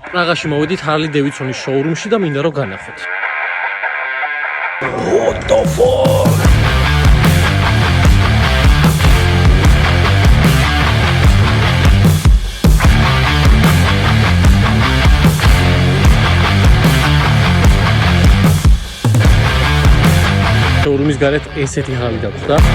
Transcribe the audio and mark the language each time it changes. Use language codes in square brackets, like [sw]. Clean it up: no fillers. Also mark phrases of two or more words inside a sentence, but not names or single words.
[ka] პრაღაში მოვედით Harley Davidson-ის შოურუმში და მინდა რომ განახოთ. [en] What the fuck? [ka] შოურუმის გარეთ ესეთი ჰალი დაგვხდა.